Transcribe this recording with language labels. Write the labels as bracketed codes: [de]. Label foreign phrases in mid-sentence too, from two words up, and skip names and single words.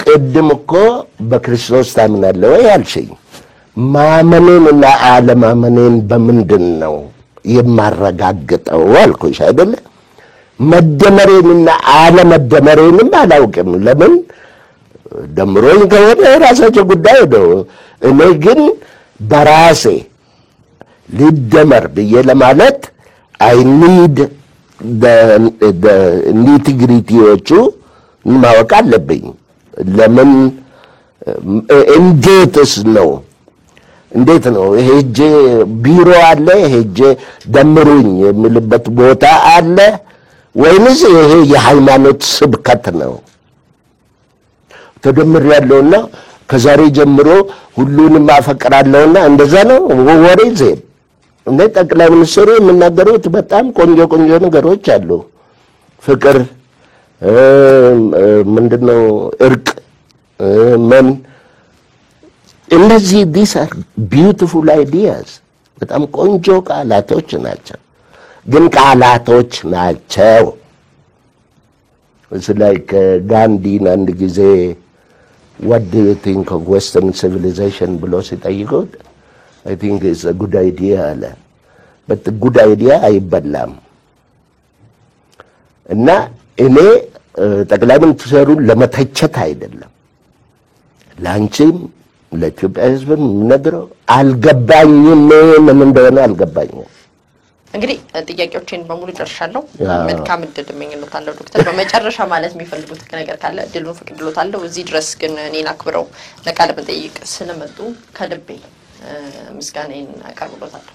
[am] ቅድም እኮ በክርስቶስ ታምናለህ ወይ አልሽኝ። ማመኔንና አለማመኔን በምንድን ነው የማረጋግጠው አልኩሽ አይደለ? መደመሬንና አለመደመሬንም አላውቅም። ለምን ደምሮኝ ከሆነ ራሳቸው ጉዳይ ነው። እኔ ግን በራሴ ሊደመር ብዬ ለማለት [en] I need the nitty-grittyዎቹ [am] ማወቅ አለብኝ። ለምን እንዴት ነው ሄጄ ቢሮ አለ ሄጄ ደምሩኝ የሚልበት ቦታ አለ ወይንስ ይሄ የሃይማኖት ስብከት ነው? ተደምር ያለውና ከዛሬ ጀምሮ ሁሉንም አፈቅራለሁና እንደዛ ነው ወሬ ዘን እንደ ጠቅላይ ሚኒስትሩ የምናገሩት በጣም ቆንጆ ነገሮች አሉ። ፍቅር ምንድነው እርቅ እነዚህ [en] these are beautiful ideas [am] በጣም ቆንጆ ቃላቶች ናቸው። ግን ቃላቶች ናቸው። [en] It's like Gandhi [am] አንድ ጊዜ [en] what do you think of Western civilization [am] ብሎ ሲጠይቁት [en] I think it's a good idea [am] አለ። [en] but the good idea [am] አይበላም። እና እኔ ጠቅላይ ሚኒስትሩን ለመተቸት አይደለም ላንቺም ለኢትዮጵያ ሕዝብም ነገረው አልገባኝም ምን እንደሆነ አልገባኝም። እንግዲህ ጥያቄዎችን በሙሉ ጨርሻለሁ። መልካም እድል እመኝልዎታለሁ ዶክተር። በመጨረሻ ማለት የሚፈልጉት ነገር ካለ እድሉን ፈቅድልዎታለሁ። እዚህ ድረስ ግን እኔን አክብረው ለቃለ መጠይቅ ስለመጡ ከልቤ ምስጋናዬን አቀርብልዎታለሁ።